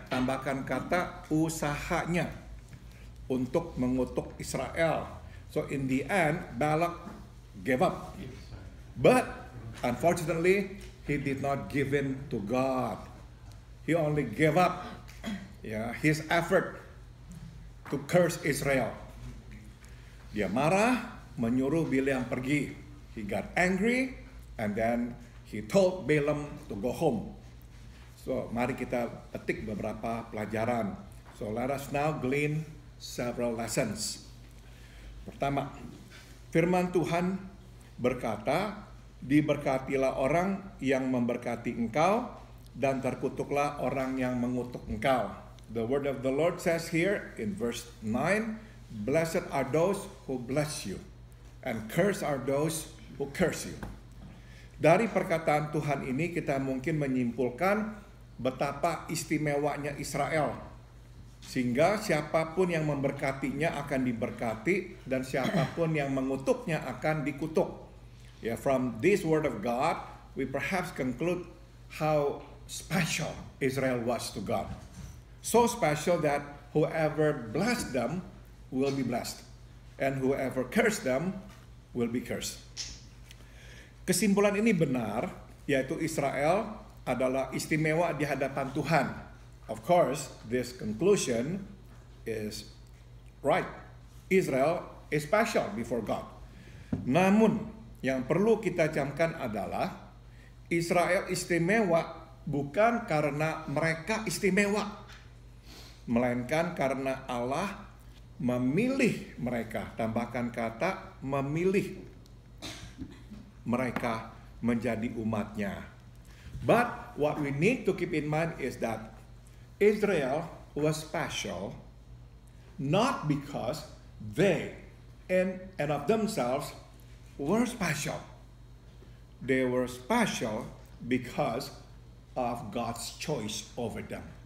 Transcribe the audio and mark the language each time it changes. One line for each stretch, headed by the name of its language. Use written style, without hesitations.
Indonesian: Tambahkan kata usahanya untuk mengutuk Israel.
English: So in the end, Balak gave up. But unfortunately, he did not give in to God. He only gave up his effort to curse Israel.
Indonesian: Dia marah, menyuruh Bileam pergi.
English: He got angry, and then he told Balaam to go home. So,
Indonesian: mari kita petik beberapa pelajaran.
English: So, let us now glean several lessons.
Indonesian: Pertama, firman Tuhan berkata, diberkatilah orang yang memberkati engkau, dan terkutuklah orang yang mengutuk engkau.
English: The word of the Lord says here in verse 9, blessed are those who bless you, and cursed are those who curse you.
Indonesian: Dari perkataan Tuhan ini kita mungkin menyimpulkan betapa istimewanya Israel. Sehingga siapapun yang memberkatinya akan diberkati, dan siapapun yang mengutuknya akan dikutuk.
English: From this word of God, we perhaps conclude how special Israel was to God. So special that whoever blessed them will be blessed, and whoever cursed them will be cursed.
Indonesian: Kesimpulan ini benar, yaitu Israel adalah istimewa di hadapan Tuhan.
English: Of course, this conclusion is right. Israel is special before God.
Indonesian: Namun, yang perlu kita camkan adalah Israel istimewa bukan karena mereka istimewa, melainkan karena Allah memilih mereka. Tambahkan kata memilih mereka menjadi umatnya.
English: But what we need to keep in mind is that Israel was special not because they in and of themselves were special. They were special because of God's choice over them.